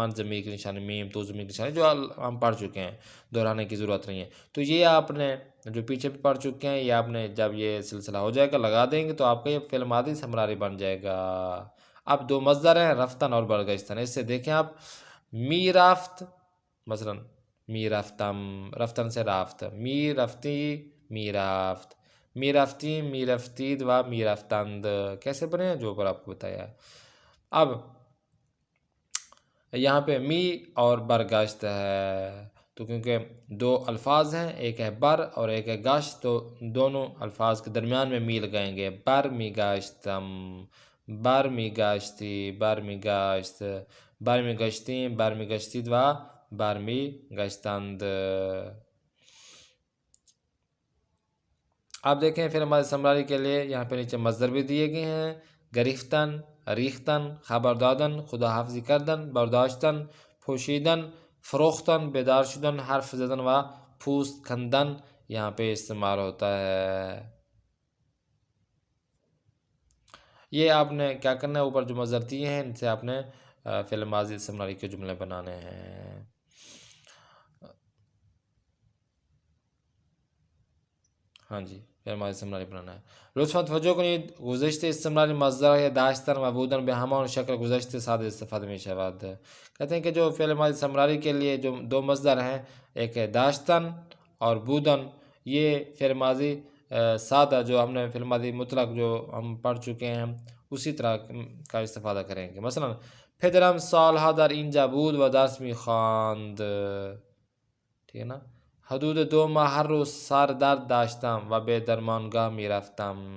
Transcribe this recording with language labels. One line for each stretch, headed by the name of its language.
Urdu: من ضمیر کی نشانی میم، تو ضمیر کی نشانی جو ہم پڑھ چکے ہیں، دہرانے کی ضرورت نہیں ہے. تو یہ آپ نے جو پیچھے بھی پڑھ چکے ہیں، یہ آپ نے جب یہ سلسلہ ہو جائے گا لگا دیں گے تو آپ کا یہ فعل ماضی استمراری بن جائے گا. اب دو مصدر ہیں، رفتن اور برگشتن. اس سے دیکھیں آپ، می رفت مثلا می رفتم، رفتن سے رافت، می رفتی، می رفت، می رفتی، می رفتید و می رفتند کیسے بنے ہیں جو اوپر آپ کو بتایا. اب یہاں پہ می اور برگشت ہے تو کیونکہ دو الفاظ ہیں، ایک ہے بر اور ایک ہے گشت، تو دونوں الفاظ کے درمیان میں می لگائیں گے.
Persian: بر می گشتم، بر می گشتی، بر می گشت، بر می گشتیم، بر می گشتید و بر می گشتند.
Urdu: آپ دیکھیں پھر ہمارے استمراری کے لیے یہاں پہ نیچے مصدر بھی دیے گئے ہیں، گریختن، ریختن، خبر دادن، خدا حافظی کردن، برداشتن، پوشیدن، فروختن، بیدار شدن، حرف زدن و پوست کندن یہاں پہ استعمال ہوتا ہے. یہ آپ نے کیا کرنا ہے، اوپر جو مصدر دیے ہیں ان سے آپ نے فعل ماضی استمراری کے جملے بنانے ہیں. ہاں جی، فعل ماضی استمراری بنانا ہے.
Persian: لطفاً توجه کنید، گذشته استمراری مصدر داشتن و بودن به همان شکل گذشته ساده استفاده می شود.
Urdu: کہتے ہیں کہ جو فعل ماضی استمراری کے لیے جو دو مصدر ہیں، ایک ہے داشتن اور بودن، یہ فعل ماضی سادہ جو ہم نے فعل ماضی مطلق جو ہم پڑھ چکے ہیں اسی طرح کا استفادہ کریں گے.
Persian: مثلا پدرم سالها در اینجا بود و درس می‌خواند.
Urdu: ٹھیک ہے نا،
Persian: حدود 2 ماه هر روز سر درد داشتم و به درمانگاه میرفتم.